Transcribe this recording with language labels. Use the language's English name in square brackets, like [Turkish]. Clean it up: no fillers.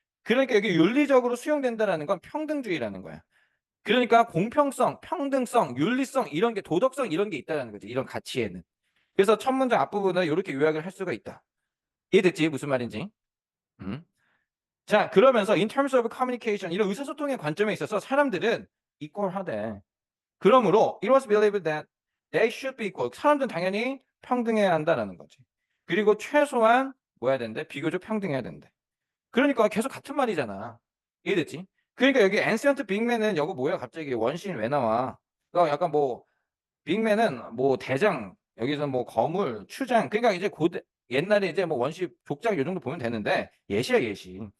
[Korean] 그러니까 여기 윤리적으로 수용된다라는 건 평등주의라는 거야. 그러니까 공평성, 평등성, 윤리성 이런 게 도덕성 이런 게 있다라는 거지. 이런 가치에는. 그래서 첫 문장 앞부분을 이렇게 요약을 할 수가 있다. 이해됐지? 무슨 말인지? 음. 자, 그러면서 [English] in terms of communication [Korean] 이런 의사소통의 관점에 있어서 사람들은 equal하대. 그러므로 [English] it was believed that they should be equal. [Korean] 사람들은 당연히 평등해야 한다라는 거지. 그리고 최소한 뭐 해야 되는데? 비교적 평등해야 된대. 그러니까 계속 같은 말이잖아. 이해됐지? 그러니까 여기 ancient bigman은 여거 뭐야? 갑자기 원신 왜 나와? 그러니까 약간 뭐 빅맨은 뭐 대장 여기서 뭐 거물 추장 그러니까 이제 고대 옛날에 이제 뭐 원시 족장 요 정도 보면 되는데 예시야 예시.